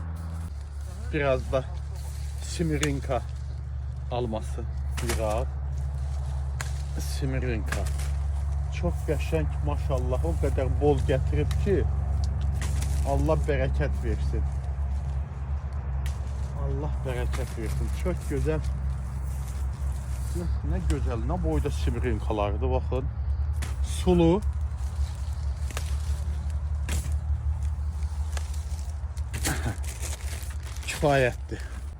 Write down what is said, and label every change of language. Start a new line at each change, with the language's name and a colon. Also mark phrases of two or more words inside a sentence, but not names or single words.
Azerbaijani: Biraz da Simirinka alması yığaq. Simirinka. Çok qəşəng, maşallah,
Turkish: o kadar
Azerbaijani: bol gətirib ki, Allah bərəkət versin. Allah bərəkət versin.
Turkish: Çok güzel. Ne güzel, ne boyda simirinkalardı, bakın.
Azerbaijani: Sulu. Kifayətdir.